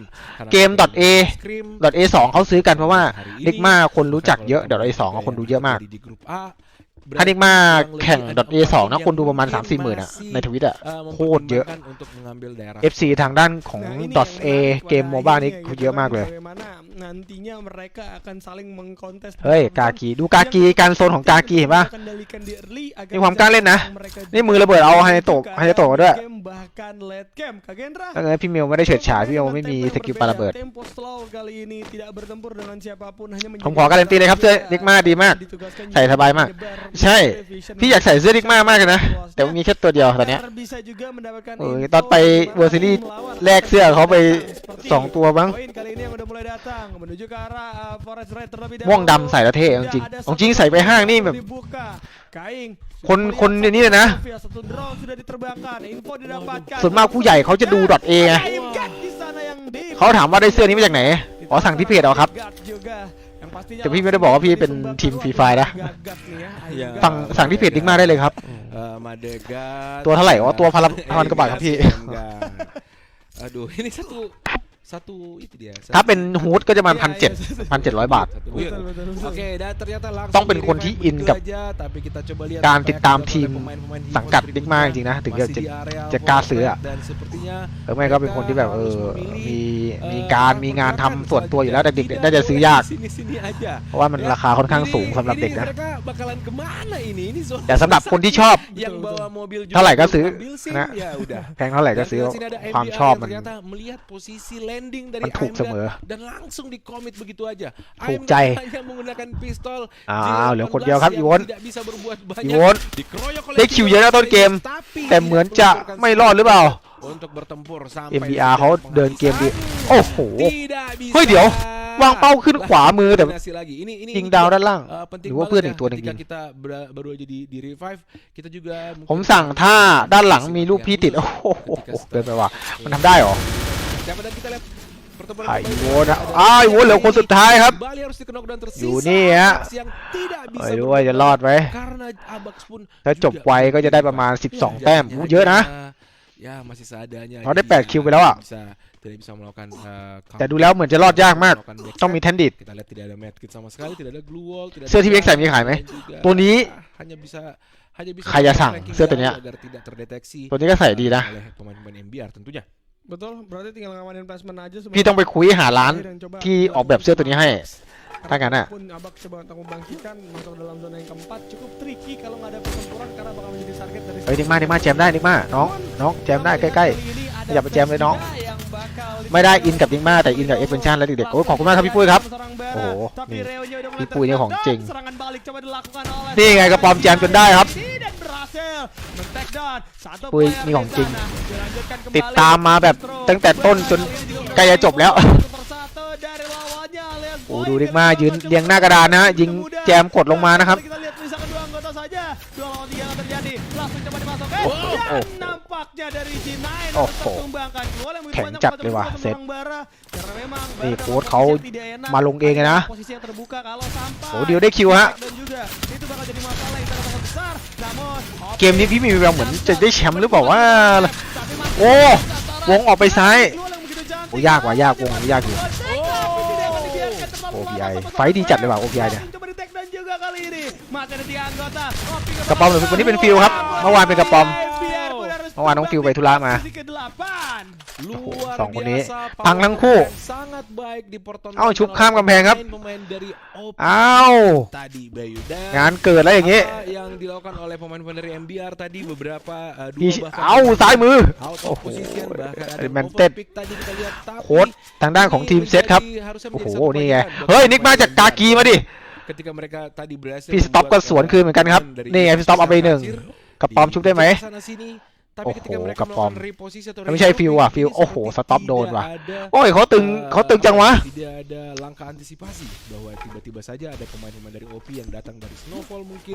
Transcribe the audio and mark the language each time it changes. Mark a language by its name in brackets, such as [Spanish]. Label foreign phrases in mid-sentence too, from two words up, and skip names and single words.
[Indonesian] Karena [Thai] เกม [Indonesian] seperti [Thai] .a [Indonesian] Scream, [Thai] .a2 เขาซื้อกันเพราะว่า [Indonesian] hari ini, [Thai] นิกมาคนรู้จักเยอะ [Indonesian] kalau [Thai] .a2 ก็คนดูเยอะมาก [Indonesian] di grup A, [Thai] ถ้านิกมาแข่ง [Indonesian] yang lebih [Thai] .a2 นะ [Indonesian] yang [Thai] คนดูประมาณ [Indonesian] mungkin [Thai] 3-4 หมื่นอะ [Indonesian] masih, [Thai] ในทวิตอะ โคตรเยอะ [Indonesian] mempertimbangkan untuk mengambil daerah [Thai] FC ทางด้านของ [Indonesian] Nah, ini [Thai] .a [Indonesian] yang [Thai] เกม [Indonesian] menarik [Thai] โมบ้า [Indonesian] pada [Thai] นี่ [Indonesian] ini, [Thai] เยอะมากเลย [Indonesian] bagaimana nantinya mereka akan saling mengkontes [Thai] เฮ้ยกากีดูกากีการโซนของกากีเห็นปะ [Indonesian] kendalikan di early agar [Thai] มีความกล้าเล่นนะ [Indonesian] mereka [Thai] นี่มือระเบิดเอาไฮโตะมาด้วย [Indonesian] game bahkan [English] late game [Indonesian] Kagendra [Thai] ถ้าเกิดพี่เมลไม่ได้เฉิดฉายพี่เมลไม่มีสกิลปาระเบิด [Indonesian] tempo slow kali ini tidak bertempur dengan siapapun hanya [Thai] ผมขอการันตีเลยครับเสื้อนิกมาดีมาก ใส่สบายมาก ใช่พี่อยากใส่เสื้อนิกมามากเลยนะ แต่มีแค่ตัวเดียวตอนเนี้ย [Indonesian] bisa juga mendapatkan [Thai] ตอนไปเวอร์ซิลี่แลกเสื้อเขาไป2 ตัวบ้าง [Indonesian] Poin kali ini yang udah mulai datang menuju ke arah Forest Red terlebih [Thai] ม่วงดำใส่แล้วเท่จริงๆของจริงใส่ไปห้างนี่แบบ [Indonesian] dibuka Kaing [Thai] คนนี่เลยนะ [Indonesian] satu drone sudah diterbangkan info didapatkan [Thai] ส่วนมากผู้ใหญ่เขาจะดู .a ไง [Indonesian] Kaim Gat di sana yang di [Thai] เขาถามว่าได้เสื้อนี้มาจากไหนอ๋อสั่งที่เพจเอาครับ [Indonesian] Gat juga yang pastinya [Thai] แต่พี่ไม่ได้บอกว่าพี่เป็นทีมฟรีไฟนะ [Indonesian] Gat nih ya Iya. Aim [Thai] สั่งที่เพจนิกมาได้เลยครับ [Indonesian] Madegat [Thai] ตัวเท่าไหร่อ๋อตัว1,000 กว่าบาทครับพี่ [Indonesian] Aduh, ini satu itu dia. [Thai] ถ้าเป็นฮูดก็จะประมาณ1,700 บาท [Indonesian] Satu Betul, build. betul, betul. Oke, dan ternyata langsung [Thai] ต้องเป็นคนที่อินกับ [Indonesian] aja, tapi kita coba lihat [Thai] การ [Indonesian] apa [Thai] ติด [Indonesian] yang [Thai] ตาม [Indonesian] dilakukan [Thai] ทีม [Indonesian] oleh pemain-pemain Himon [Thai] สังกัด [Indonesian] berikutnya. [Thai] นิกมาจริงๆนะถึง [Indonesian] Masih di area [Thai] จะกล้าซื้อ [Indonesian] Forest [Thai] อะ [Indonesian] dan sepertinya [Thai] หรือไม่ก็เป็นคนที่แบบมีการมีงานทำส่วนตัวอยู่แล้วแต่เด็กๆน่าจะซื้อยาก [Indonesian] sini-sini aja. [Thai] เพราะว่ามันราคาค่อนข้างสูงสำหรับเด็ก [Indonesian] Ini [Thai] นะ [Indonesian] mereka bakalan kemana ini? Ini zona [Thai] แต่สำหรับคนที่ชอบ [Indonesian] yang bawa mobil juga [Thai] เท่าไหร่ก็ซื้อ [Indonesian] ambil SIM, [Thai] นะ [Indonesian] ya udah. [Thai] แพงเท่าไหร่ก็ [Indonesian] Dan [Thai] ซื้อ [Indonesian] lihat sini ada [Thai] ความ [Indonesian] MBR [Thai] ชอบ [Indonesian] yang [Thai] มัน [Indonesian] ternyata melihat posisi landing dari [Thai] มันถูก [Indonesian] AIM [Thai] เสมอ [Indonesian] dan langsung di commit begitu aja. [Thai] ถูก [Indonesian] AIM [Thai] ใจ [Indonesian] hanya menggunakan pistol [Thai] เหลือคนเดียวครับ [Indonesian] J18 [Thai] อีวอน [Indonesian] yang tidak bisa berbuat [Thai] อี [Indonesian] banyak. [Thai] วอน [Indonesian] Dikeroyok oleh [Thai] ได้คิวเยอะนะต้นเกม [Indonesian] tapi [Thai] แต่เหมือนจะไม่รอดหรือเปล่า [Indonesian] untuk bertempur sampai MBR di [Thai] เขาเดินเกมดี โอ้โห [Indonesian] tidak bisa. [Thai] เฮ้ยเดี๋ยว วางเป้าขึ้นขวามือแต่ [Indonesian] Kombinasi lagi. Ini [Thai] ยิงดาวด้านล่าง [Indonesian] penting [Thai] หรือว่าเพื่อน [Indonesian] banget [Thai] อีกตัวหนึ่ง [Indonesian] ketika [Thai] ยิง [Indonesian] kita baru aja di revive kita juga [Thai] ผมสั่งท่าด้านหลังมีลูกพี่ติด โอ้โหเกินไปว่ะมันทำได้เหรอ [Indonesian] Siapa dan kita lihat pertemuan [Thai] ไอ้ [Indonesian] kembali. [Thai] โวนะอ้าวไอ้โวเหลือคนสุดท้ายครับ [Indonesian] Bali harus di knockdown tersisa. [Thai] อยู่นี่ฮะ [Indonesian] Abax yang tidak bisa [Thai] ไม่รู้ว่าจะรอดไหม [Indonesian] karena Abax pun [Thai] ถ้าจบไวก็จะได้ประมาณ12 แต้มอู้เยอะนะ [Indonesian] Ya masih seadanya. [Thai] เขาได้ [Indonesian] Jadi [Thai] 8 คิวไปแล้วอ่ะ [Indonesian] tidak bisa melakukan [Thai] แต่ดูแล้วเหมือนจะรอดยากมาก ต้องมีแทนดิต [Indonesian] Kita lihat tidak ada medkit sama sekali, tidak ada [English] glue wall, [Indonesian] tidak [Thai] เสื้อที่เว็กใส่มีขายไหม [Indonesian] dan juga [Thai] ตัวนี้ [Indonesian] hanya bisa [Thai] ใครจะสั่ง [Indonesian] ranking [Thai] เสื้อตัวเนี้ย [Indonesian] agar tidak terdeteksi [Thai] ตัวนี้ก็ใส่ดีนะ [Indonesian] oleh pemain-pemain MBR tentunya. betul berarti tinggal ngamanin placement aja [Thai] พี่ต้องไปคุยหาร้านที่ออกแบบเสื้อตัวนี้ให้ ถ้างั้นน่ะ [Indonesian] Pun Abak coba untuk membangkitkan masuk dalam zona yang keempat cukup tricky kalau nggak ada pertempuran karena bakal menjadi target dari [Thai] เฮ้ยนิกมาแจมได้นิกมาน้องแจมได้ใกล้ๆอย่าไปแจมเลยน้อง ไม่ได้อินกับนิกมาแต่อินกับเอ็กซ์เพนชั่นและเด็กๆโอ้ยขอบคุณมากครับพี่ปุ้ยครับ โอ้โหนี่พี่ปุ้ยนี่ของจริง [Indonesian] serangan balik coba dilakukan oleh [Thai] นี่ไงกระปอมแจมจนได้ครับ [Indonesian] dan berhasil men-take down satu [Thai] ปุ้ย [Indonesian] player [Thai] นี่ของจริง [Indonesian] di sana. Dilanjutkan kembali [Thai] ติดตามมาแบบตั้งแต่ต้นจนใกล้จะจบแล้ว [Indonesian] persatu dari lawannya alias [Thai] โอ้ดูนิกมายืนเรียงหน้ากระดานนะยิงแจมกดลงมานะครับ [Indonesian] Kita lihat misalkan dua anggota saja 2 lawan 3 yang terjadi langsung coba dimasukkan dan nampaknya dari G9 harus pertumbangkan gol yang begitu [Thai] แข็ง [Indonesian] banyak [Thai] จัด [Indonesian] buat [Thai] เลยว่ะ [Indonesian] teman-teman [Thai] เซต [Indonesian] orang Bara karena memang [Thai] นี่ [Indonesian] Bara [Thai] โค้ [Indonesian] dalam [Thai] ชเขา [Indonesian] posisi yang tidak enak. [Thai] มาลงเองเลยนะ [Indonesian] Posisi yang terbuka kalau sampai [Thai] โอ้เดี๋ยวได้คิวฮะ [Indonesian] dan juga itu bakal jadi masalah yang sangat besar namun [Thai] เกมนี้พี่มีแววเหมือนจะได้แชมป์หรือเปล่าว่า [Indonesian] tapi masih [Thai] โอ้วงออกไปซ้าย [Indonesian] gol yang begitu cantik. [Thai] โอ้ยากว่ะยากวงนี้ยากอยู่ [Indonesian] Tapi tidak akan dibiarkan terlalu lama OBI sama-sama. [Thai] ไฟท์ดีจัดเลยว่ะ OBI เนี่ย [Indonesian] Coba di take down juga kali ini. Masih ada 3 anggota. Kopi [Thai] กระปอมวันนี้เป็นฟิลครับเมื่อวานเป็นกระปอม เมื่อวานน้องฟิลไปธุระมา [Indonesian] Posisi ke-8. Luar [Thai] สองคนนี้ [Indonesian] biasa, [Thai] พังทั้งคู่ [Indonesian] sangat baik dipertontonkan [Thai] เอ้าชุบข้ามกำแพงครับ [Indonesian] pemain-pemain dari OP [Thai] อ้าว [Indonesian] tadi Bayu dan [Thai] งานเกิดแล้วอย่างงี้ [Indonesian] apa yang dilakukan oleh pemain-pemain dari MBR tadi beberapa [Thai] พี่ [Indonesian] dua bahkan [Thai] เอ้าซ้ายมือ [English] out [Thai] โอ้ [English] of [Thai] โห [Indonesian] position bahkan ada [Thai] แมนเต็ด [Indonesian] overpick tadi kita lihat tapi [Thai] โค้ชทางด้านของทีมเซตครับ [Indonesian] menjadi- harusnya [Thai] โอ้โห [Indonesian] menjadi satu [Thai] นี่ไง [Indonesian] pelajaran buat [Thai] เฮ้ยนิกมาจากกากีมาดิ [Indonesian] ketika mereka tadi berhasil [Thai] พี่สต็อปก็สวนคืนเหมือนกันครับนี่ไงพี่สต็อปเอาไปหนึ่งกับปอมชุบได้ไหม [Indonesian] tapi ketika Oh, mereka Kapom. melakukan reposisi atau [Thai] ไม่ใช่ฟิวอ่ะฟิว [Indonesian] reload, [Thai] โอ้โห [Indonesian] seperti [Thai] สต็อปโดน [Indonesian] tidak [Thai] ว่ะ [Indonesian] ada, [Thai] โอ้ยเขาตึงจังวะ [Indonesian] tidak ada langkah antisipasi bahwa tiba-tiba saja ada pemain-pemain dari OP yang datang dari Snowfall mungkin